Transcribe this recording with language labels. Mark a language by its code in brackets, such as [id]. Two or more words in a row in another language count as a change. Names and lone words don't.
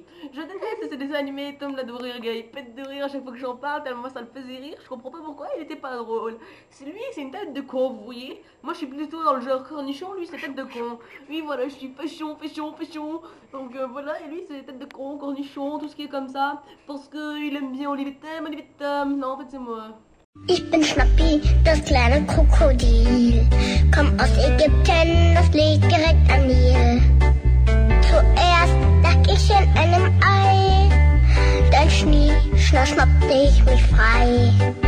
[fr] Je déteste ce dessin animé, Tom l'adorait, il pète de rire à chaque fois que j'en parle, tellement ça le faisait rire, je comprends pas pourquoi, il était pas drôle. Lui, c'est une tête de con, vous voyez. Moi, je suis plutôt dans le genre cornichon, lui, c'est tête de con. Oui, voilà, je suis fashion. Donc voilà, et lui, c'est tête de con, cornichon, tout ce qui est comme ça, parce qu'il aime bien Olivier Tom. Non, en fait, c'est moi. [de] Ich bin Schnappi, das kleine Krokodil. Komm aus Ägypten, das liegt direkt am Nil. Zuerst lag ich in einem Ei, dann schnappte ich mich frei.